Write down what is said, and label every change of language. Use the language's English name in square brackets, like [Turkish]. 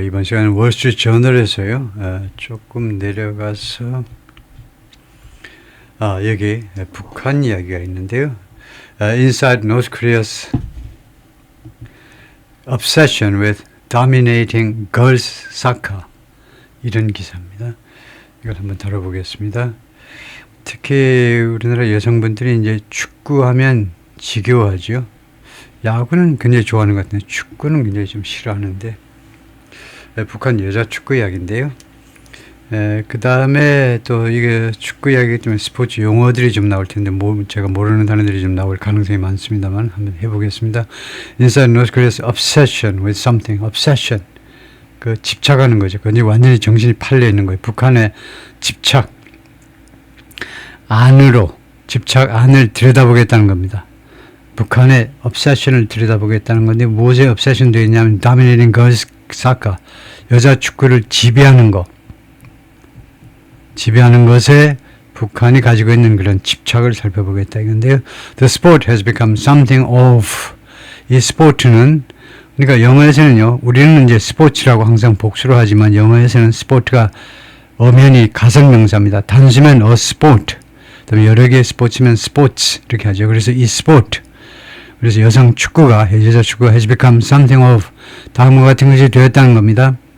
[Korean] 이번 시간은 월스트리트 저널에서요. 조금 내려가서 여기 북한 이야기가 있는데요. [English] Inside North Korea's obsession with dominating girls soccer, [Korean] 이런 기사입니다. 이걸 한번 다뤄보겠습니다. 특히 우리나라 여성분들이 이제 축구하면 지겨워하죠. 야구는 굉장히 좋아하는 것 같은데 축구는 굉장히 좀 싫어하는데, 북한 여자 축구 이야기인데요. 그 다음에 또 이게 축구 이야기 때문에 스포츠 용어들이 좀 나올 텐데, 제가 모르는 단어들이 좀 나올 가능성이 많습니다만 한번 해보겠습니다. [English] Inside North Korea's obsession with something. [Korean] obsession. 그 집착하는 거죠. 그게 완전히 정신이 팔려 있는 거예요. 북한의 집착. 안을 들여다보겠다는 겁니다. 북한의 obsession을 들여다보겠다는 건데, 무엇에 obsession 되어 있냐면 [English] dominating girls soccer, [Korean] 여자 축구를 지배하는 것에 북한이 가지고 있는 그런 집착을 살펴보겠다 이건데요. [English] The sport has become something of. [Korean] 이 스포츠는, 그러니까 영어에서는요, 우리는 이제 스포츠라고 항상 복수로 하지만 영어에서는 스포츠가 엄연히 가성명사입니다. 단수면 a sport, 그다음에 여러 개의 스포츠면 스포츠 이렇게 하죠. 그래서 이 스포츠, 그래서 여자 축구가 [English] has become something of, [Korean] 다음과 같은 것이 되었다는 겁니다.